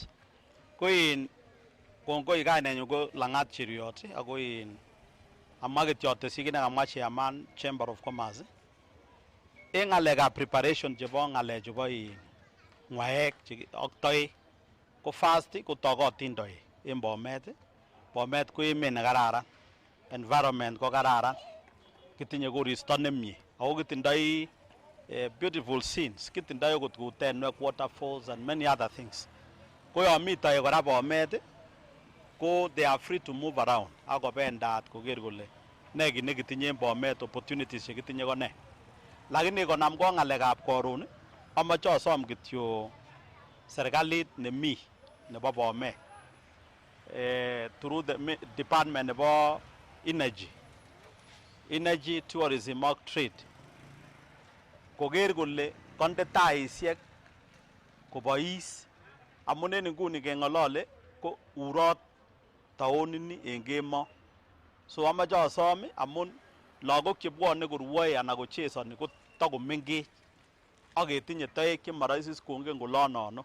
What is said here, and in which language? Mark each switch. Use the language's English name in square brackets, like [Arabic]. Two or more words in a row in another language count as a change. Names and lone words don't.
[Kipsigis] Koin kongoi kainenyu ko Lang'at Cheruiyot ako amwa kityo atesyi kit nekamwa chairman Chamber of Commerce en ng'alekab preparation chebo ng'alechu bo ng'waek ak toek ko first kotokotin toek en Bomet. Bomet ko emet nekararan, environment ko kararan, kitinye koristo nemie ako kitindoi [English] beautiful scenes, [Kipsigis] kitindoi okot kou tenwek, [English] waterfalls and many other things. [Kipsigis] Ko yon mi toek kora Bomet ko [English] they are free to move around [Kipsigis] akobendat koker kole ne kit nekitinye en Bomet, opportunities chekitinye ko ne. Lakini konam ko ng'alekab koron amache asom kityo serikalit nemi nebo Bomet [English] through the department [Kipsigis] nebo [English] energy, tourism [Kipsigis] ak trade koker kole konde taisiek kobois amun en inguni keng'olole ko urot taonini en kemo. So amache asom amun lagok chebwone korwoe anan kochesoni ko takomengech ak ketinye toek chemoroisi kongen kolonono.